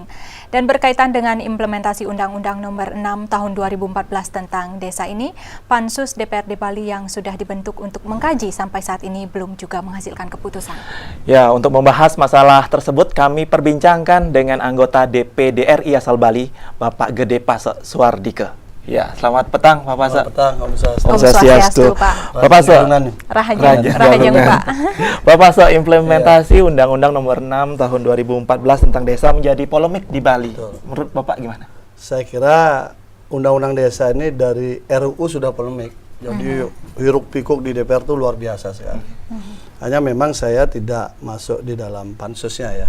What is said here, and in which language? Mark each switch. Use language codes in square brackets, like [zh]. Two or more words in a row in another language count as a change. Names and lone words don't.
[id] Dan berkaitan dengan implementasi Undang-Undang Nomor 6 Tahun 2014 tentang desa ini, Pansus DPRD Bali yang sudah dibentuk untuk mengkaji sampai saat ini belum juga menghasilkan keputusan. Ya, untuk membahas masalah tersebut kami perbincangkan dengan anggota DPD RI asal Bali, Bapak Gede Pase Suardike. Ya, selamat petang Pak Pase. Selamat petang, [ban] Om Swastiastu. [id] Pak Pase, Rahayu Pak. Pak Pase, implementasi Undang-Undang Nomor 6 Tahun 2014 tentang desa menjadi polemik di Bali. Menurut Bapak gimana? Saya kira Undang-Undang Desa ini dari RUU sudah polemik. Jadi hiruk pikuk di DPR itu luar biasa sekali. Hanya memang saya tidak masuk di dalam pansusnya ya.